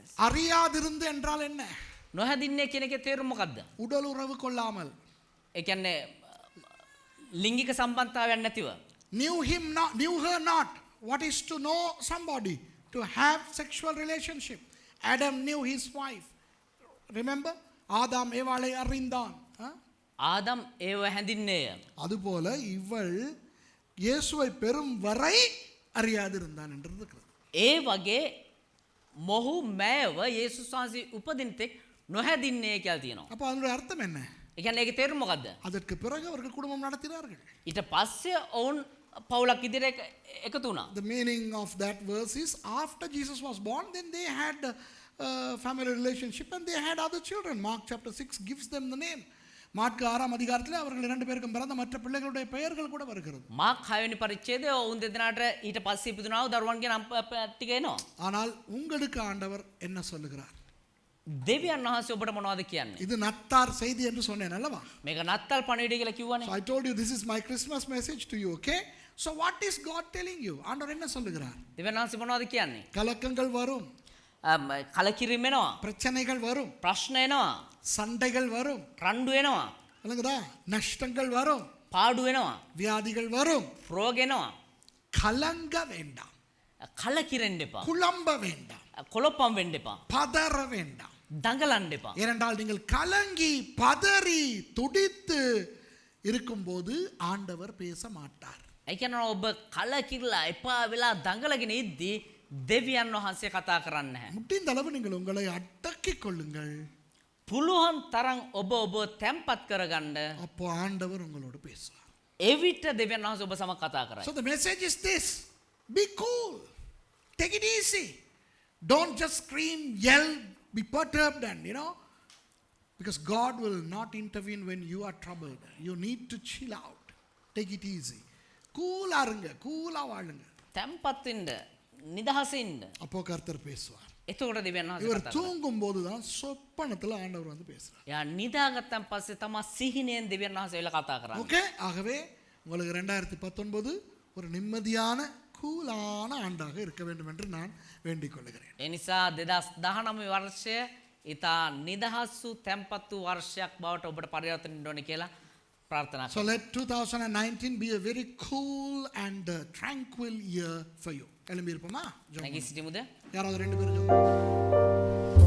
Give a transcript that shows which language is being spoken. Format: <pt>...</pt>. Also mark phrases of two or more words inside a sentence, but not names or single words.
<ta>அறியாதிருந்து என்றால் என்ன?</ta> <si>නොහැදින්නේ කියන එකේ තේරුම මොකද්ද?</si> <ta>உடல் உறவு கொள்ளாமல்.</ta> <si>ඒ කියන්නේ ලිංගික සම්බන්ධතාවයක් නැතිව.</si> <en>knew her not. What is to know somebody? To have sexual relationship. Adam knew his wife. Remember?</en> <ta>ஆதாம் ஏவாளை அறிந்தான்.</ta> <si>ආදම් ඒව හැඳින්නේය.</si> <ta>அதுபோல இவள் இயேசுவை பெறும் வரை அறியாதிருந்தான் என்று இருக்கிறது.</ta> <si>ඒ වගේ මොහු මෑව යේසුස් වහන්සේ උපදින තෙක් නොහැදින්නේ කියලා තියෙනවා.</si> <ta>அப்ப அதனுடைய அர்த்தம் என்ன?</ta> <si>ඒ කියන්නේ ඒකේ තේරුම මොකද්ද?</si> <ta>அதற்கு பிறகு அவர்கள் குடும்பம் நடத்தினார்கள்.</ta> <si>ඊට පස්සේ ඔවුන් පවුලක් ඉදිරියට එකතු වුණා.</si> <en>The meaning of that verse is after Jesus was born, then they had a family relationship and they had other children. Mark chapter 6 gives them the name.</en> <ta>மார்க் 6 அதிகாரத்தில் அவர்கள் இரண்டு பேருக்கும் பிறந்த மற்ற பிள்ளைகளுடைய பெயர்கள் கூட வருகிறது.</ta> <si>මාක් 6 වෙනි පරිච්ඡේදයේ ඔවුන් දෙදෙනාට ඊට පස්සේ ඉපදුනා වූ දරුවන්ගේ නම් ටික එනවා.</si> <ta>ஆனால் உங்களுக்கு ஆண்டவர் என்ன சொல்லுகிறார்?</ta> <si>දෙවියන් වහන්සේ ඔබට මොනවද කියන්නේ?</si> <ta>இது நத்தார் செய்தி என்று சொன்னேன் அல்லவா?</ta> <si>මේක නත්තල් පණිවිඩය කියලා කිව්වනේ.</si> <en>So I told you this is my Christmas message to you, okay? So what is God telling you?</en> <ta>ஆண்டவர் என்ன சொல்லுகிறார்?</ta> <si>දෙවියන් වහන්සේ මොනවද කියන්නේ?</si> <ta>கலக்கங்கள் வரும்,</ta> <si>කලකිරීම එනවා.</si> <ta>பிரச்சனைகள் வரும்,</ta> <si>ප්‍රශ්න එනවා.</si> <ta>சண்டைகள் வரும்,</ta> <si>රණ්ඩු එනවා.</si> <ta>இல்லைங்கதா? நஷ்டங்கள் வரும்,</ta> <si>පාඩු එනවා.</si> <ta>வியாதிகள் வரும்.</ta> <si>රෝග එනවා.</si> <ta>கலங்க வேண்டாம்,</ta> <si>කලකිරෙන්න එපා.</si> <ta>குழம்ப வேண்டாம்,</ta> <si>කොළොප්පම් වෙන්න එපා.</si> <ta>பதற வேண்டாம்.</ta> <si>දඟලන්න එපා.</si> <ta>ஏனென்றால் நீங்கள் கலங்கி பதறி துடித்து இருக்கும்போது ஆண்டவர் பேச மாட்டார்.</ta> <si>ඒ කියන්නේ ඔබ කලකිරලා එපා වෙලා දඟලගෙන ඉද්දී දෙවියන් වහන්සේ කතා කරන්නේ නැහැ.</si> <ta>முடிந்த அளவு நீங்கள் உங்களை அடக்கிக் கொள்ளுங்கள்.</ta> <si>පුළුවන් තරම් ඔබ තැම්පත් කරගන්න.</si> <ta>அப்போ ஆண்டவர் உங்களோடு பேசுவார்.</ta> <si>එවිට දෙවියන් වහන්සේ ඔබ සමග කතා කරයි.</si> <en>So the message is this: be cool, take it easy, don't just scream, yell, be perturbed, and because God will not intervene when you are troubled. You need to chill out, take it easy,</en> <ta>கூலா இருங்க, கூலா வாழுங்க.</ta> <si>තැම්පත් වෙන්න, නිදහසින්ද.</si> <ta>அப்போ கர்த்தர் பேசுவார்.</ta> <si>එතකොට දෙවියන් වහන්සේ</si> <ta>இவர்</ta> <si>කතා කරයි.</si> <ta>தூங்கும் போதுதான் சொப்பனத்துல ஆண்டவர் வந்து பேசுறார்.</ta> <si>යා නිදාගත්තන් පස්සේ තමයි සිහිනෙන් දෙවියන් වහන්සේ වෙලා කතා කරන්නේ.</si> <ta>ஓகே, ஆகவே உங்களுக்கு 2019 ஒரு நிம்மதியான கூலான ஆண்டாக இருக்க வேண்டும் என்று நான் வேண்டிக் கொள்கிறேன்.</ta> <si>ඒ නිසා 2019 වර්ෂය ඉතා නිදහස් වූ තැම්පත් වූ වර්ෂයක් බවට ඔබට පරිවර්තන වෙන්න ඕනේ කියලා ප්‍රාර්ථනා</si> <en>So let 2019 be a very cool and tranquil year for you.</en> <ta>எழும்பி இருப்போமா?</ta> <si>නැගී සිටිමුද?</si> <ta>யாராவது ரெண்டு பேரும்</ta>